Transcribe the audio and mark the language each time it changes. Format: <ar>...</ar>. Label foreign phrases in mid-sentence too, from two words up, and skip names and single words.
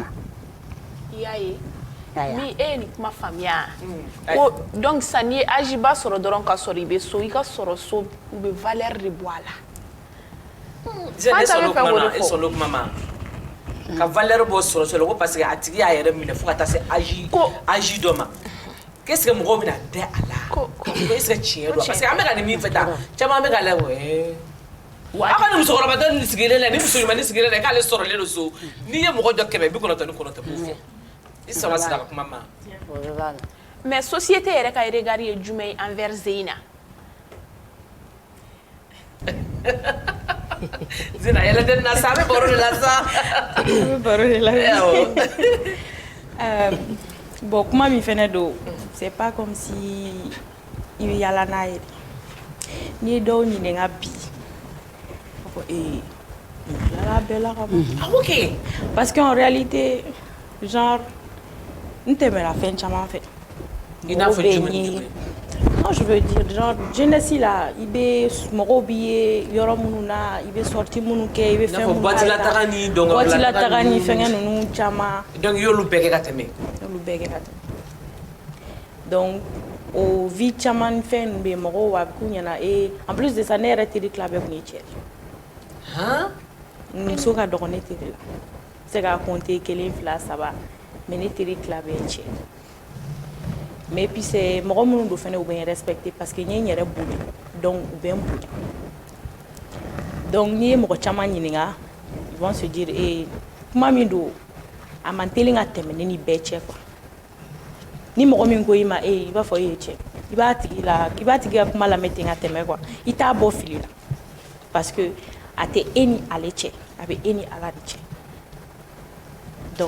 <bm>i y'a ye ni e ye nin kuma faamuya ko donc sisan n'i ye âge ba sɔrɔ dɔrɔn ka sɔrɔ i bɛ so i ka sɔrɔ so u bɛ valeur de bɔ a la. e sɔn o kuma ma. ka valeur bɔ sɔrɔ ko</bm> <fr>parce que</fr> <bm>a tigi y'a yɛrɛ minɛ fo ka taa se âge dɔ ma</bm> <fr>qu'est-ce que</fr> <bm>mɔgɔw bɛna dɛ a la ko</bm> <fr>est-ce que</fr> <bm>tiɲɛ don</bm> <fr>parce que</fr> <bm>an bɛ ka nin min fɛ tan caman bɛ ka lajɛ aw ka nin musokɔrɔba dɔ nin sigilen la ni muso ɲumanin sigilen la k'ale sɔrɔlen don so n'i ye mɔgɔ jɔ 199 b'o fɔ i sama sera ka kuma ma. mais société yɛrɛ ka regard ye jumɛn ye envers Zeyna. Zena yɛlɛ tɛ na sa a bɛ baro de la sa. a bɛ baro de la. bon kuma min fɛnɛ don</bm> <fr>c'est pas comme si</fr> <bm>i bɛ yala n'a ye n'i ye dɔw ɲininka bi a fɔ nin tilala bɛɛ la ka ban. ok</bm> <fr>parce que en réalité genre</fr> <bm>n tɛmɛra fɛn caman fɛ. i n'a fɔ jumɛn ni jumɛn.</bm> <fr>non je veux dire genre jeunesse</fr> <bm>la i bɛ mɔgɔw b'i ye yɔrɔ minnu na i bɛ sortie minnu kɛ i bɛ fɛn minnu kɛ la taga ni dɔnkɔrɔla waati la taga ni fɛngɛ ninnu caman. donc i y'olu bɛɛ kɛ ka tɛmɛ. y'olu bɛɛ kɛ ka tɛmɛ donc o vie caman ni fɛn ninnu bɛ yen mɔgɔw b'a k'u ɲɛna</bm> <fr>en plus de ça</fr> <bm>ne yɛrɛ teri tila bɛɛ tun ye cɛ de. muso ka dɔgɔ ne teri la se ka compter 1 2 3 mais ne teri tila bɛɛ ye cɛ.</bm> <fr>mais puis c'est</fr> <bm>mɔgɔ minnu do fɛnɛ u bɛ n respecter</bm> <fr>parce que</fr> <bm>n ye n yɛrɛ bonya donc u bɛ n bonya donc n'i ye mɔgɔ caman ɲininka</bm> <fr>ils vont se dire</fr> <bm>kuma min do a man teli ka tɛmɛ ne ni bɛɛ cɛ quoi ni mɔgɔ min ko i ma i b'a fɔ e ye cɛ i b'a tigi ka kuma lamɛn ten ka tɛmɛ quoi i t'a bɔ fili la</bm> <fr>parce que</fr> <bm>a tɛ e ni ale cɛ a bɛ e ni ala de cɛ donc</bm>